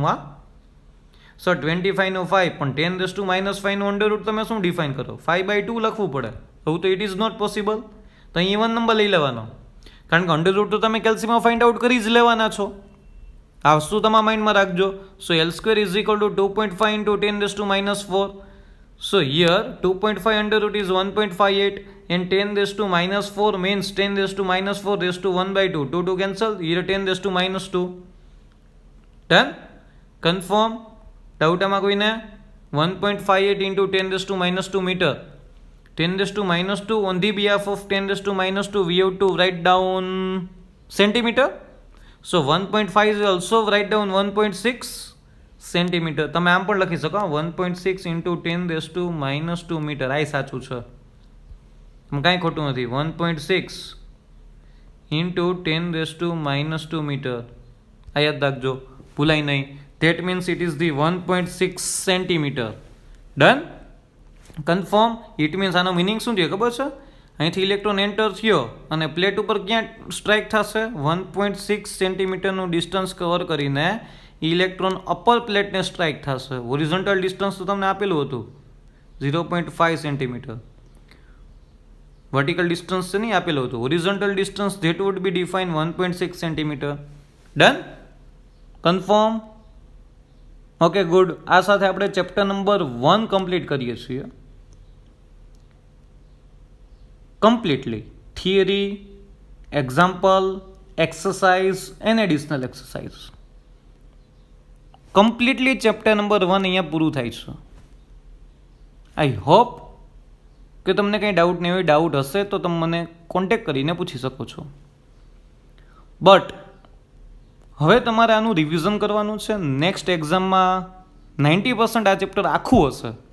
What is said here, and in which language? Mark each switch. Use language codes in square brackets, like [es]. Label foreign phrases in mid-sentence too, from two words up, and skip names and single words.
[gu] આ સો 25 નો 5, પણ 10⁻5 નું √ તમે શું ડિફાઇન કરો? 5/2 લખવું પડે. એવું તો [en] it is not possible. [gu] તો અહીં [en] even number [gu] લઈ લેવાનો, કારણ કે √ તો તમે કેલ્સીમાં [en] find out [gu] કરી જ લેવાના છો. આ વસ્તુ તમારા માઇન્ડમાં રાખજો. [en] સો L² is equal to 2.5 into 10⁻4. so here 2.5 √ is 1.58 and 10⁻4 means 10⁻4 raised to 1/2. 2 cancel. here 10⁻2. done? confirm? [gu] ડાઉટ આમાં કોઈને? 1.58 [en] into 10⁻2 meter. 10⁻2 on the behalf of 10⁻2 we have to write down centimeter. so 1.5 is also write down 1.6 centimeter. [gu] તમે આમ પણ લખી શકો 1.6 [en] into 10⁻2 meter. [gu] આ સાચું છે, કાંઈ ખોટું નથી. 1.6 [en] into 10⁻2 meter. [gu] આ યાદ રાખજો, ભૂલાય નહીં. [en] that means it is the 1.6 centimeter. done? confirm? it means [gu] આનો મિનિંગ શું થયો ખબર છે? અહીંથી [en] electron enter [gu] થયો અને પ્લેટ ઉપર ક્યાં સ્ટ્રાઇક થશે? 1.6 સેન્ટીમીટરનું [en] distance cover [gu] કરીને [en] electron upper [gu] પ્લેટને સ્ટ્રાઇક થશે. [en] horizontal distance [gu] તો તમને આપેલું હતું 0.5 સેન્ટીમીટર. [en] vertical distance [gu] છે નહીં આપેલું હતું. [en] horizontal distance that would be define 1.6 centimeter. done? confirm? okay good. [gu] આ સાથે આપણે [en] chapter number 1 [gu] કમ્પ્લીટ કરીએ છીએ. [en] completely theory, example, exercise and additional exercise. completely chapter number 1 [gu] અહીંયા પૂરું થાય છે. [en] I hope [gu] કે તમને કંઈ ડાઉટ નહીં હોય. ડાઉટ હશે તો તમે મને કોન્ટેક કરીને પૂછી શકો છો. બટ હવે તમારે આનું રિવિઝન કરવાનું છે. નેક્સ્ટ એક્ઝામમાં 90% આ ચેપ્ટર આખું હશે.